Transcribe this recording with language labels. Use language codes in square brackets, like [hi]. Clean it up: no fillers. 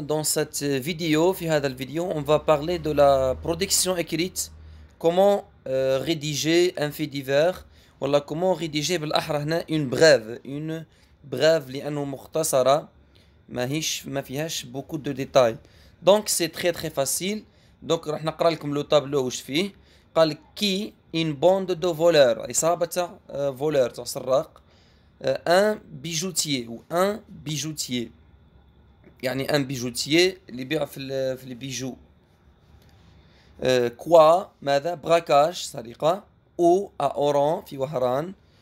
[fr] Dans cette vidéo, [ar] في هذا الفيديو, [fr] on va parler de la production écrite. Comment rédiger un fait divers, ولا comment rédiger [ar] بالأحرى هنا [fr] une brève [ar] لأنه مختصرة ما فيهاش [fr] beaucoup de détails. Donc c'est très très facile. [ar] Donc راح نقرأ لكم لو تابلو واش فيه. قال لك كي [fr] une bande de voleurs. [ar] عصابة تاع voleurs تاع سراق. [fr] Un bijoutier ou un bijoutier. [ar] يعني [fr] un bijoutier [ar] اللي يبيع في البيجو. [fr] Quoi [ar] ماذا [fr] braquage [ar] سرقة [fr] ou à Oran [ar] في وهران.